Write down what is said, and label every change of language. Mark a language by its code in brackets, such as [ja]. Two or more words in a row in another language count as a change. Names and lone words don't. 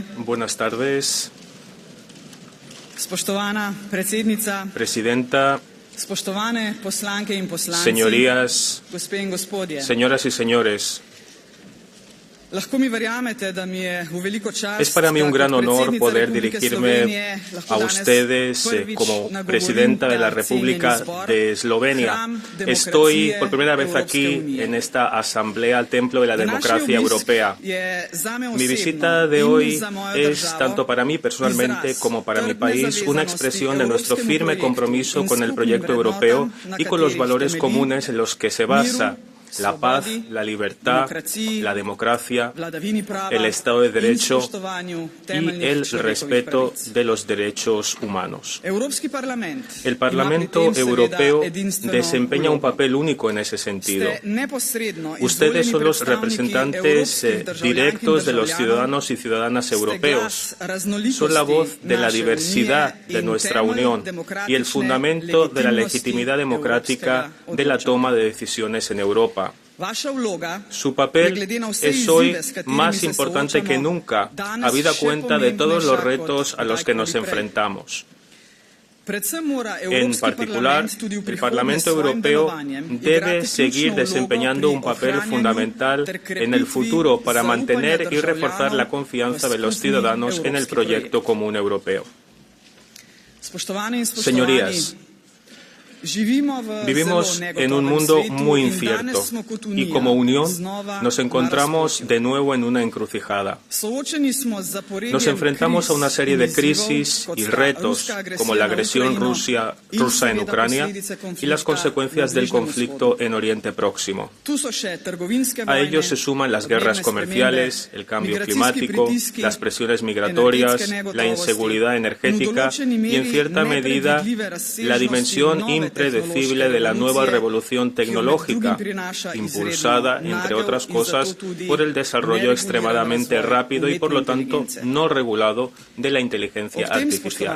[es] Buenas tardes, [sl] Spoštovana predsednica, [es] Presidenta, [sl] spoštovane poslanke in poslanci, [es] señorías, [sl] gospe in gospodje. [es] señoras y señores. [sl] Lahko mi verjamete, da mi je v veliko čast, [es] Es para mí un gran [sl] da kot [es] honor [sl] predsednica [es] poder [sl] Republike [es] dirigirme [sl] Slovenije lahko [es] a [sl] danes [es] ustedes [sl] prvič [es] como [sl] nagovorim [es] presidenta de la [sl] ta [es] República [sl] cenjeni zbor, [es] de Eslovenia. [sl] hram [es] Estoy [sl] demokracije [es] por primera vez [sl] Evropske [es] aquí [sl] unije. [es] en esta asamblea, templo de la [sl] Današnji [es] democracia [sl] obisk [es] europea. [sl] je zame [es] Mi [sl] osebno [es] visita de [sl] in [es] hoy [sl] za mojo [es] es, [sl] državo [es] tanto para mí personalmente [sl] izraz [es] como para mi [sl] trdne [es] país, una [sl] zavezanosti [es] expresión de nuestro [sl] evropskemu [es] firme [sl] projektu [es] compromiso [sl] in [es] con el [sl] skupnim [es] proyecto europeo [sl] vrednotam, na [es] y con los [sl] katerih [es] valores [sl] temelji [es] comunes en los que se basa la paz, [sl] svobodi, [es] la libertad, [sl] demokraciji, [es] la democracia, [sl] vladavini prava [es] el Estado de [sl] in [es] Derecho [sl] spoštovanju [es] y [sl] temeljnih [es] el [sl] človekovih [es] respeto [sl] pravic. [es] de los derechos humanos. [sl] Evropski parlament [es] El [sl] ima [es] Parlamento [sl] pri tem seveda [es] Europeo [sl] edinstveno [es] desempeña un [sl] vlogo. [es] papel único en ese sentido. [sl] Ste neposredno [es] Ustedes [sl] izvoljeni [es] son los [sl] predstavniki [es] representantes [sl] evropskih državljank in [es] directos de los [sl] državljanov, [es] ciudadanos y ciudadanas [sl] ste [es] europeos. [sl] glas raznolikosti [es] Son la voz de la [sl] naše [es] diversidad [sl] unije [es] de [sl] in [es] nuestra [sl] temelj [es] Unión y el [sl] demokratične [es] fundamento de la [sl] legitimnosti [es] legitimidad democrática [sl] evropskega [es] de la [sl] odločanja. [es] toma de decisiones en Europa. [sl] Vaša vloga [es] Su [sl] je [es] papel [sl] glede na vse [es] es hoy [sl] izzive, s katerimi [es] más [sl] se [es] importante que [sl] soočamo, [es] nunca, [sl] danes [es] habida [sl] še [es] cuenta de todos los [sl] pomembnejša [es] retos [sl] kot [es] a los que nos [sl] kdajkoli prej. [es] enfrentamos. [sl] Predvsem mora [es] En [sl] Evropski [es] particular, [sl] parlament tudi v [es] el [sl] prihodnje [es] Parlamento [sl] s svojim [es] Europeo [sl] delovanjem [es] debe [sl] igrati [es] seguir [sl] ključno [es] desempeñando [sl] vlogo [es] un [sl] pri [es] papel [sl] ohranjanju [es] fundamental [sl] ter [es] en el [sl] krepitvi [es] futuro para [sl] zaupanja [es] mantener y reforzar la [sl] državljanov [es] confianza [sl] v [es] de los [sl] skupni [es] ciudadanos en el [sl] evropski [es] proyecto común europeo. [sl] Spoštovane in spoštovani, [es] Señorías, [sl] živimo v [es] vivimos [sl] zelo [es] en un [sl] negotovem [es] mundo [sl] svetu [es] muy [sl] in [es] incierto [sl] danes smo kot [es] y [sl] Unija [es] como Unión [sl] znova [es] nos [sl] na [es] encontramos [sl] razpotju. [es] de nuevo en una encrucijada. [sl] Soočeni smo z zaporedjem [es] Nos enfrentamos a una serie de [sl] kriz in izzivov, [es] crisis [sl] kot [es] y [sl] sta [es] retos [sl] ruska agresija [es] como la [sl] na [es] agresión [sl] Ukrajino [es] rusa en [sl] seveda [es] Ucrania [sl] posledice [es] y [sl] konflikta [es] las consecuencias [sl] na [es] del [sl] Bližnjem [es] conflicto [sl] vzhodu. [es] en Oriente Próximo. [sl] Tu so še trgovinske [es] A [sl] vojne, [es] ello se suman las guerras [sl] podnebne [es] comerciales, [sl] spremembe, [es] el cambio [sl] migracijski [es] climático, [sl] pritiski, [es] las presiones migratorias, [sl] energetske [es] la [sl] negotovosti [es] inseguridad [sl] in v [es] energética [sl] določeni [es] y, en [sl] meri [es] cierta medida, [sl] nepredvidljive [es] la [sl] razsežnosti [es] dimensión [sl] nove [es] predecible de la nueva revolución tecnológica, impulsada, entre otras cosas, por el desarrollo extremadamente rápido y, por lo tanto, no regulado de la inteligencia artificial.